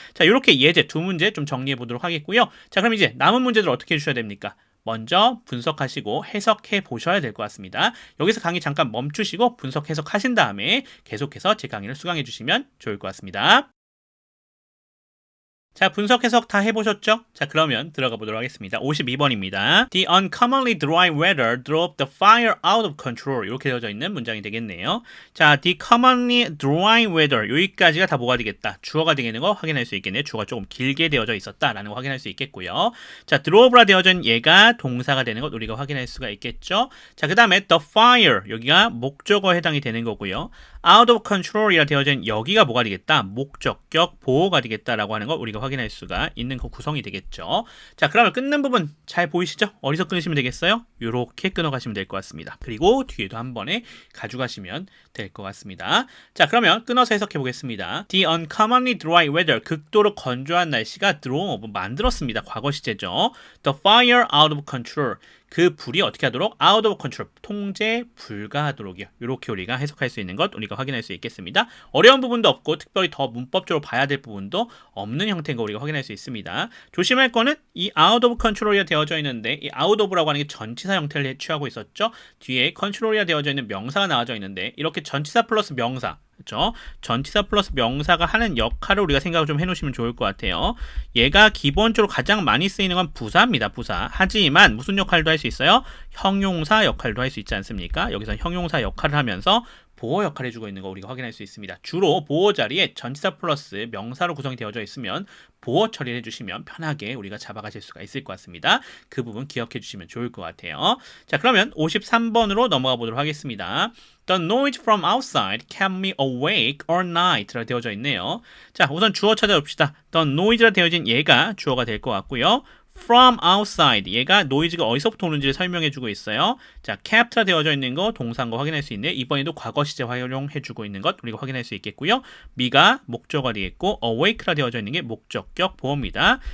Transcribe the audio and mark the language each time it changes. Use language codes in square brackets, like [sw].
[ko] 자, 이렇게 예제 두 문제 좀 정리해 보도록 하겠고요. 자, 그럼 이제 남은 문제들 어떻게 해주셔야 됩니까? 먼저 분석하시고 해석해 보셔야 될 것 같습니다. 여기서 강의 잠깐 멈추시고 분석 해석하신 다음에 계속해서 제 강의를 수강해 주시면 좋을 것 같습니다. 자, 분석 해석 다 해보셨죠? 자, 그러면 들어가 보도록 하겠습니다. 52번입니다. [en] The uncommonly dry weather drove the fire out of control. [ko] 이렇게 되어져 있는 문장이 되겠네요. 자, [en] the commonly dry weather. [ko] 여기까지가 다 뭐가 되겠다? 주어가 되겠는 거 확인할 수 있겠네요. 주어가 조금 길게 되어져 있었다라는 거 확인할 수 있겠고요. 자, drove라 되어져 있는 얘가 동사가 되는 것 우리가 확인할 수가 있겠죠? 자, 그 다음에 the fire. 여기가 목적어에 해당이 되는 거고요. out of control이라 되어진 여기가 뭐가 되겠다? 목적격 보호가 되겠다라고 하는 거 우리가 확인할 수가 있는 그 구성이 되겠죠. 자, 그러면 끊는 부분 잘 보이시죠? 어디서 끊으시면 되겠어요? 이렇게 끊어가시면 될 것 같습니다. 그리고 뒤에도 한 번에 가져가시면 될 것 같습니다. 자, 그러면 끊어서 해석해 보겠습니다. [en] The uncommonly dry weather [ko] 극도로 건조한 날씨가 [en] drove [ko] 만들었습니다. 과거 시제죠. [en] The fire out of control [ko] 그 불이 어떻게 하도록? [en] out of control, [ko] 통제 불가하도록이요. 이렇게 우리가 해석할 수 있는 것 우리가 확인할 수 있겠습니다. 어려운 부분도 없고 특별히 더 문법적으로 봐야 될 부분도 없는 형태인 거 우리가 확인할 수 있습니다. 조심할 거는 이 out of control이 되어져 있는데 이 out of라고 하는 게 전치사 형태를 취하고 있었죠. 뒤에 control이 되어져 있는 명사가 나와져 있는데 이렇게 전치사 플러스 명사 그렇죠? 전치사 플러스 명사가 하는 역할을 우리가 생각을 좀 해놓으시면 좋을 것 같아요. 얘가 기본적으로 가장 많이 쓰이는 건 부사입니다. 부사. 하지만 무슨 역할도 할 수 있어요? 형용사 역할도 할 수 있지 않습니까? 여기서 형용사 역할을 하면서 보호 역할을 해주고 있는 거 우리가 확인할 수 있습니다. 주로 보호 자리에 전치사 플러스 명사로 구성이 되어져 있으면 보호 처리를 해주시면 편하게 우리가 잡아가실 수가 있을 것 같습니다. 그 부분 기억해 주시면 좋을 것 같아요. 자, 그러면 53번으로 넘어가 보도록 하겠습니다. [en] The noise from outside kept me awake all night라 [ko] 되어져 있네요. 자, 우선 주어 찾아봅시다. The noise라 되어진 얘가 주어가 될 것 같고요. from outside 얘가 노이즈가 어디서부터 오는지를 설명해주고 있어요. 자, capt라 되어져 있는 거 동사인 거 확인할 수 있네요. 이번에도 과거 시제 활용해주고 있는 것 우리가 확인할 수 있겠고요. me가 목적어가 되겠고 awake라 되어져 있는 게 목적격 보호입니다.